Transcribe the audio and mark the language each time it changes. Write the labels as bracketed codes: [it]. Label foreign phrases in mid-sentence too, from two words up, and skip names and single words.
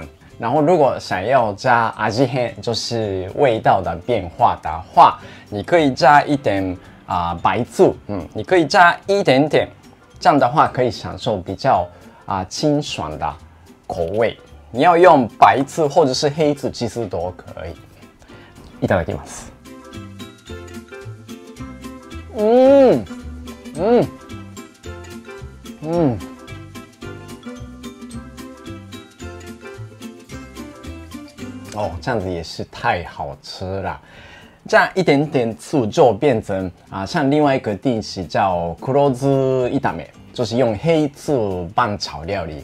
[zh] 然后如果想要加味変，就是味道的变化的话，你可以加一点白醋，你可以加一点点，这样的话可以享受比较清爽的口味。你要用白醋或者是黑醋，其实都可以。 [ja] いただきます。 [zh] 哦，这样子也是太好吃了。这样一点点醋就变成像另外一个定食叫黒酢炒め，就是用黑醋拌炒料理。